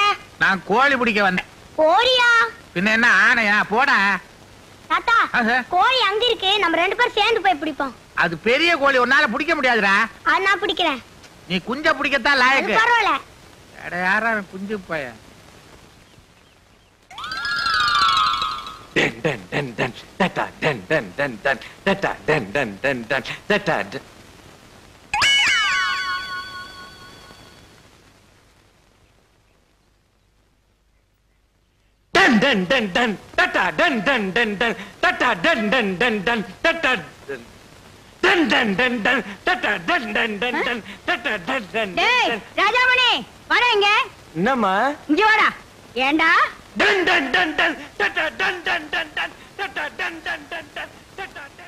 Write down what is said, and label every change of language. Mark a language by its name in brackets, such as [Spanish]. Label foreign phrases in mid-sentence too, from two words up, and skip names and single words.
[Tamil] நான் கோழி பிடிக்க வந்தேன். கோழியா? பின்ன என்ன ஆனையா? போடா. தாத்தா கோழி அங்க இருக்கு, நம்ம ரெண்டு பேரும் சேர்ந்து போய் பிடிப்போம். அது பெரிய கோழி, உன்னால பிடிக்க முடியாதுடா. அது நான் பிடிக்கிறேன். நீ குஞ்ச பிடிக்கத்தான் லாயக்கு. பரவாயில்ல. யாரா குஞ்சு பைய? Den den den den tata den den den den tata den den den den tata den den den den tata den den den den tata den den den den tata den den den den tata den den den den tata den den டேய் ராஜாமணி வர இங்க. என்னம்மா? இங்க வாடா. ஏண்டா? Den den den den tata den den den den tata den den den den tata den